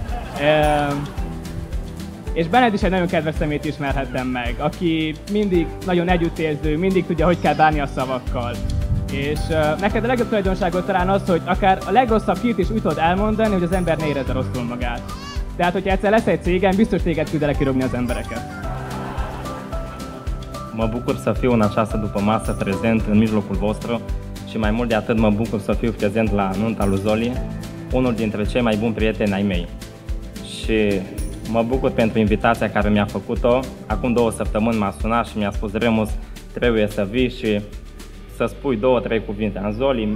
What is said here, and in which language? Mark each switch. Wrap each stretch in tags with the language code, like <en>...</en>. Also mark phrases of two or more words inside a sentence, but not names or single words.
<hu>És benned is egy nagyon kedves szemét ismerhettem meg, aki mindig nagyon együttérző, mindig tudja, hogy kell bánni a szavakkal. És neked a legjobb tulajdonságot talán az, hogy akár a legrosszabb hírt is úgy tudod elmondani, hogy az ember ne érezze rosszul magát. Tehát, hogyha egyszer lesz egy cégem, biztos téged küldele kirúgni az embereket.</hu> <ro>Mă bucur să fiu în această dupămasă prezent în mijlocul vostru și mai mult de atât mă bucur să fiu prezent la nunta lui Zoli, unul dintre cei mai buni prieteni ai mei. Și mă bucur pentru invitația care mi-a făcut-o. Acum 2 săptămâni m-a sunat și mi-a spus: Remus, trebuie să vii și să spui 2-3 cuvinte în Zoli.</ro>